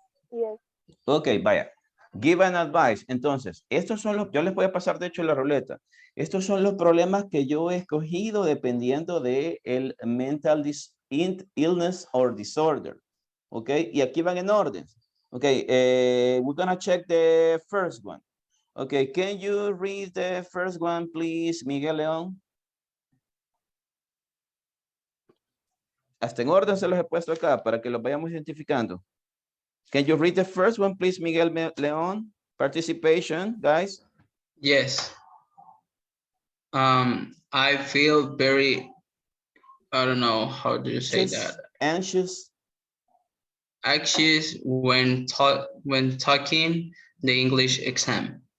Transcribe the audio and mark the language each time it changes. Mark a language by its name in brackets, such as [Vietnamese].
[English] Yes. Ok, vaya. Give an advice. [Spanish] Entonces, estos son los, yo les voy a pasar de hecho la ruleta. Estos son los problemas que yo he escogido dependiendo de el [English] mental illness or disorder. [Spanish] Ok, y aquí van en orden. [English] Ok, we're gonna check the first one. Ok, can you read the first one, please, Miguel León? [Spanish] Hasta en orden se los he puesto acá para que los vayamos identificando. [English] Can you read the first one, please, Miguel León? Participation, guys. Yes. I feel very, I don't know, how do you say that? Anxious. anxious when taking the English exam.